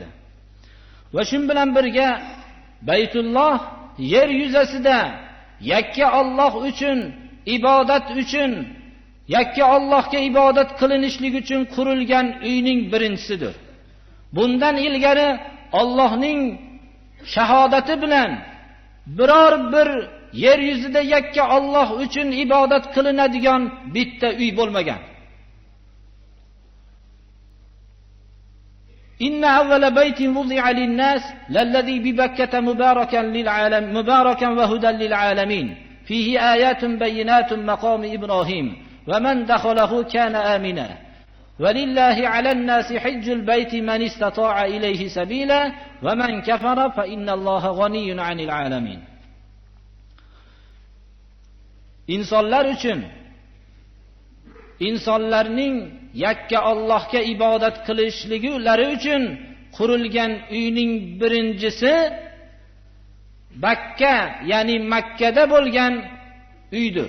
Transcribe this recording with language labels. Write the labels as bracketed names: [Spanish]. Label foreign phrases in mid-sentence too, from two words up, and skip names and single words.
[Uzbek] Va shu bilan birga Baytulloh yer yuzasida yakka Alloh uchun ibodat uchun, yakka Allohga ibodat qilinishlik uchun qurilgan uyning birinchisidir. Bundan ilgari Allohning shahodati bilan biror bir yer yuzida yakka Alloh uchun ibodat qilinadigan bitta uy bo'lmagan. [Arabic] إن أول بيت وضع للناس للذي ببكة مباركا وهدى للعالمين فيه آيات بينات مقام إبراهيم ومن دخله كان آمنا ولله على الناس حج البيت من استطاع إليه سبيلا ومن كفر فإن الله غني عن العالمين. [Uzbek] insonlar uchun, insonlarning yakka Allohga ibodat qilishliklari uchun qurilgan uyning birinchisi Bakka, ya'ni Makkada bo'lgan uydir.